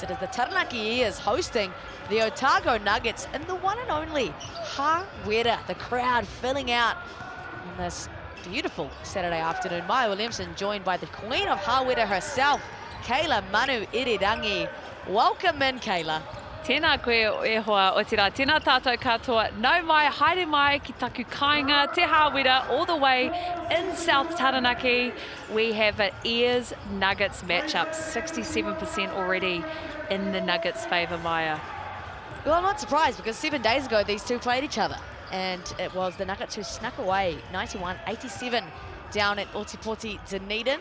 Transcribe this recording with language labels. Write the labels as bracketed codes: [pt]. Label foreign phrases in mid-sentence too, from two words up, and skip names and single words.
[en] It is the Taranaki Ears hosting the Otago Nuggets in the one and only Hawera. The crowd filling out on this beautiful Saturday afternoon. Maya Williamson joined by the queen of Hawera herself, Kayla Manu Irirangi. Welcome in, Kayla. [mi] Tēnā koe e hoa o tira, tēnā tātou katoa, nau mai, haere mai ki taku kāinga, te Hawera, [en] all the way in South Taranaki. We have an Ears Nuggets matchup, 67% already in the Nuggets' favour, Maya. Well, I'm not surprised because 7 days ago these two played each other and it was the Nuggets who snuck away 91-87 down at Otipoti, Dunedin.